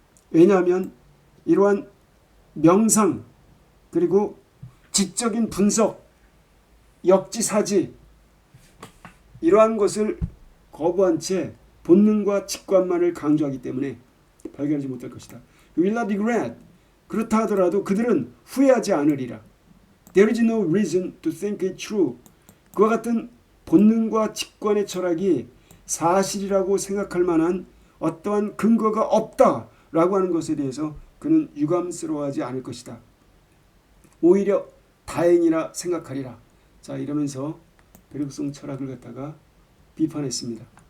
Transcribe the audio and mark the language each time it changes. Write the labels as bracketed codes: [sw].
[ko] 왜냐하면 이러한 명상 그리고 지적인 분석 역지사지 이러한 것을 거부한 채 본능과 직관만을 강조하기 때문에 발견하지 못할 것이다. [en] will not regret [ko] 그렇다 하더라도 그들은 후회하지 않으리라. [en] There is no reason to think it true. [ko] 그와 같은 본능과 직관의 철학이 사실이라고 생각할 만한 어떠한 근거가 없다라고 하는 것에 대해서 그는 유감스러워하지 않을 것이다. 오히려 다행이라 생각하리라. 자 이러면서 베르그송 철학을 갖다가 비판했습니다.